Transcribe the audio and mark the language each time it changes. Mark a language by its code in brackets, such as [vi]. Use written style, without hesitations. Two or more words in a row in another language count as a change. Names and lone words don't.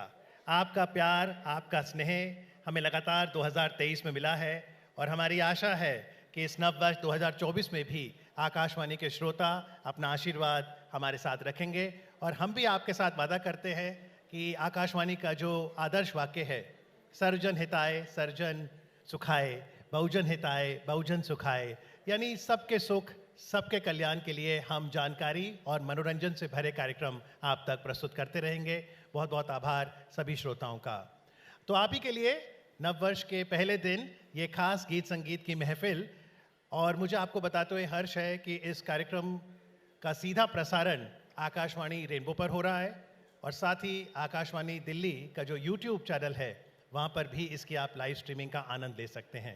[hi] आपका प्यार, आपका स्नेह हमें लगातार 2023 में मिला है और हमारी आशा है कि इस नव वर्ष 2024 में भी आकाशवाणी के श्रोता अपना आशीर्वाद हमारे साथ रखेंगे। और हम भी आपके साथ वादा करते हैं कि आकाशवाणी का जो आदर्श वाक्य है, [sa] सर्वजन हिताय सर्वजन सुखाय, बहुजन हिताय बहुजन सुखाय, [hi] यानी सबके सुख, सबके कल्याण के लिए हम जानकारी और मनोरंजन से भरे कार्यक्रम आप तक प्रस्तुत करते रहेंगे। बहुत बहुत आभार सभी श्रोताओं का। तो आप ही के लिए नववर्ष के पहले दिन ये खास गीत संगीत की महफिल, और मुझे आपको बताते हुए हर्ष है कि इस कार्यक्रम का सीधा प्रसारण आकाशवाणी रेनबो पर हो रहा है और साथ ही आकाशवाणी दिल्ली का जो YouTube चैनल है वहाँ पर भी इसकी आप [en] live streaming [hi] का आनंद ले सकते हैं।